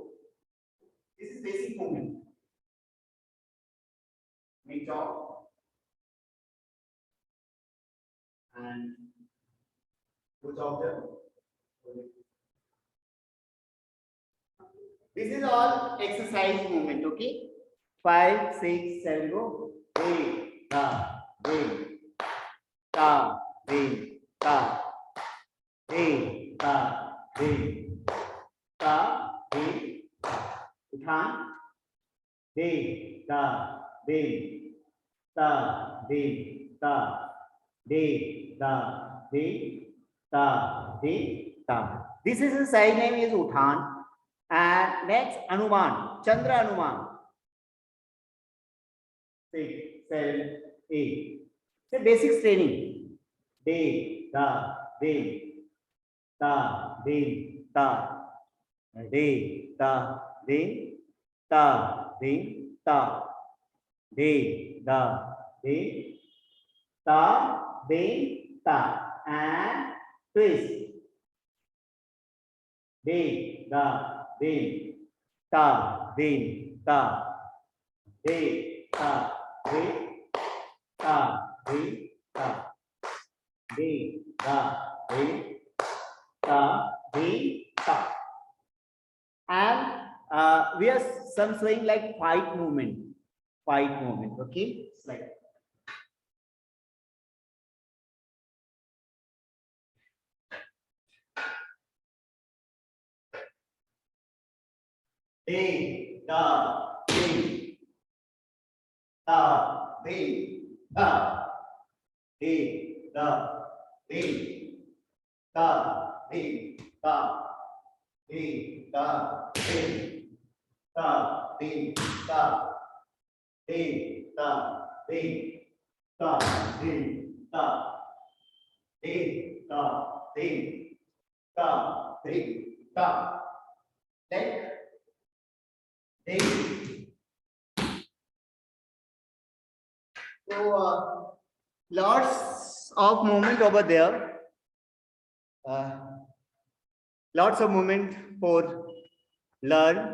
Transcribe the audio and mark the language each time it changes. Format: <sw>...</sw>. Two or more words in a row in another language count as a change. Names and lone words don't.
<en>This is basic movement. We chop and put out them. This is all exercise movement, okay? 5, 6, 7, go. Hey, ta, hey, ta, hey, ta, hey, ta, hey, ta, hey, uthan, hey, ta, hey, ta, hey, ta, hey, ta, hey, ta, hey, ta. This is the side name is uthan. And next, Anuman, Chandra Anuman. 6, 7, 8. So basics training. De, da, de, da, de, da, de, da, de, da, de, da, de, da, de, da, de, da, and twist. De, da, de, da, de, da, de, da, de, da, de, da, de, da, de, da, de, da. And we are some showing like fight movement, okay? It's like de, da, de, da, de, da, de, da, de, da, de, da, de, da, de, da, de, da, de, da, de, da, de, da, de, da, de, da, de, da. Like de. So lots of movement over there. Lots of movement for learn.</en>